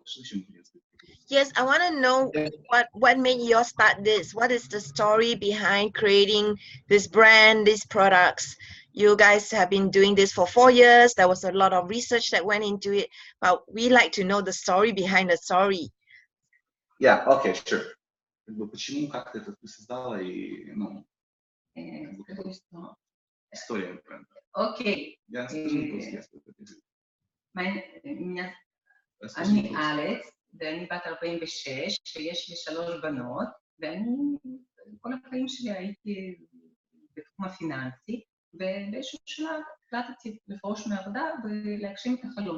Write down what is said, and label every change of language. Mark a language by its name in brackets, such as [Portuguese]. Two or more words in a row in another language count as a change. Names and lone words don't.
[English] Yes, I want to know what made you start this. What is the story behind creating this brand, these products? You guys have been doing this for 4 years. There was a lot of research that went into it, but we like to know the story behind the story. Yeah. Okay. Sure. [Russian] Почему, как ты это создала и, ну, история бренда. Окей. [Hebrew] אני אלכס, ואני בת 46, ויש לי 3 בנות, ואני כל החיים שלי הייתי בתחום הפיננסי, ובאיזשהו שלב החלטתי לפרוש מעבודה ולהגשים את החלום.